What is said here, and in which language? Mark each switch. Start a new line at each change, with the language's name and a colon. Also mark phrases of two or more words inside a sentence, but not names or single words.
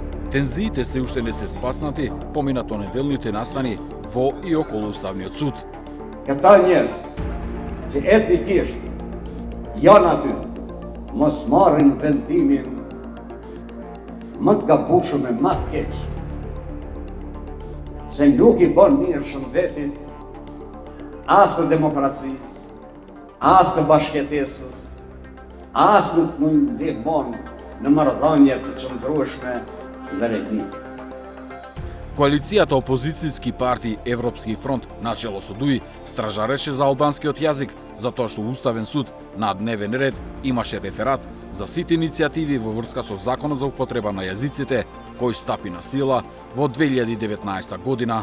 Macedonian: Тензиите се уште не се спаснати поминато неделните настани во и околу Уставниот суд.
Albanian: Këta njerëz që etnikisht janë aty, mos marrin vendimin më të gabueshëm e më të keq. Se nuk i bën mirë shëndetit, as të demokracisë, as të bashkëtesës, as nuk mund ndihmon në marrëdhënie të qëndrueshme dhe regnike.
Macedonian: Коалицијата опозицијски партии Европски фронт начело со ДУИ стражареше за албанскиот јазик затоа што Уставен суд на дневен ред имаше реферат за сите иницијативи во врска со законот за употреба на јазиците кој стапи на сила во 2019 година.